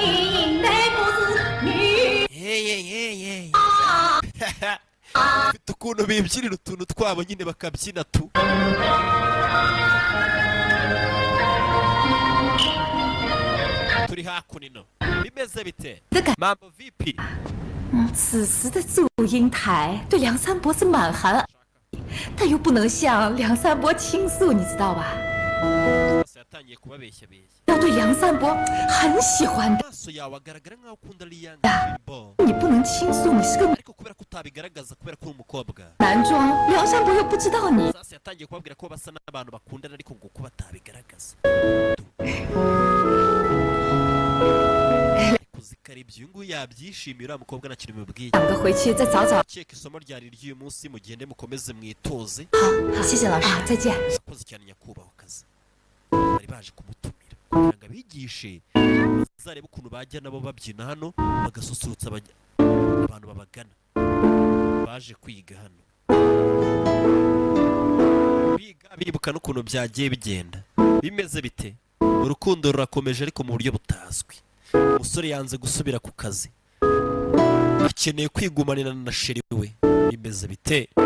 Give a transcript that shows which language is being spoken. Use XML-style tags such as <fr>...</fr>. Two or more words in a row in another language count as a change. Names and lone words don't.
<rw>bafite ukuntu bibyinira utuntu twabo nyine bakabyina tu turi hakuno bimeze bite</rw> <sw>mambo vipi</sw> <zh>此时的祝英台对梁山伯是满含，但又不能向梁山伯倾诉，你知道吧？</zh> <rw>yatangiye kubabeshyabeshya</rw> <zh>要对梁山伯很喜欢的，</zh> <rw>amaso yawe agaragara nk'aho ukunda liyanga bo</rw> <zh>你不能倾诉，你是个</zh> <rw>ariko kubera ko utabigaragaza kubera ko uri umukobwa</rw> <zh>男装，梁山伯又不知道你。</zh> <rw>sasa yatangiye kubabwira ko basa n'abantu bakundana ariko ngo ko batabigaragaza kuzikara ibyo uyu nguyu yabyishimiye uriya mukobwa nta kintu bimubwiye</rw> <zh>两个回去再找找。</zh> <rw>keka isomo ryari ry'uyu munsi mugende mukomeze mwitoze</rw> <zh>好，谢谢老师。啊，再见。</zh> <rw>akoze cyane nyakubahwa akazi bari baje kumutumira kugira ngo abigishe bazarebe ukuntu bajya nabo babyina hano bagasusurutsa abantu babagana baje kwiga hano biga bibuka n'ukuntu byagiye bigenda bimeze bite urukundo rurakomeje ariko mu buryo butazwi umusore yanze gusubira ku kazi akeneye kwigumanira na sheri we bimeze bite</rw>